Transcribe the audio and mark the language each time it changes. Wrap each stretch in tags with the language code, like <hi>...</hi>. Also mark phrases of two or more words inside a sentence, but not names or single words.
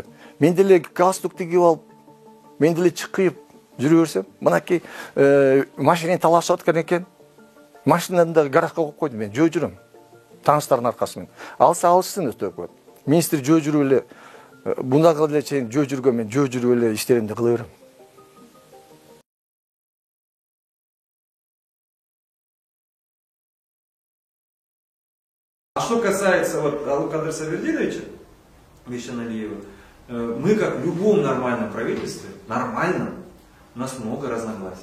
<ky>Мен деле галстук тигип алып, мен деле чыкып жүрө берсем, мынакей машинени талашып аткан экен. Машинаны да гаражга коюп койдум, мен жөө жүрөм. Тааныштардын аркасы менен. Алса алышсын өтөп. Министр жөө жүрүп эле, бундагы эле чейин жөө жүргөн, мен жөө жүрүп эле иштеримди кыла берем.</ky> <ru>А что касается Алыкадыра Сабирдиновича, Бейшеналиева, мы, как в любом нормальном правительстве, нормальном, у нас много разногласий.</ru>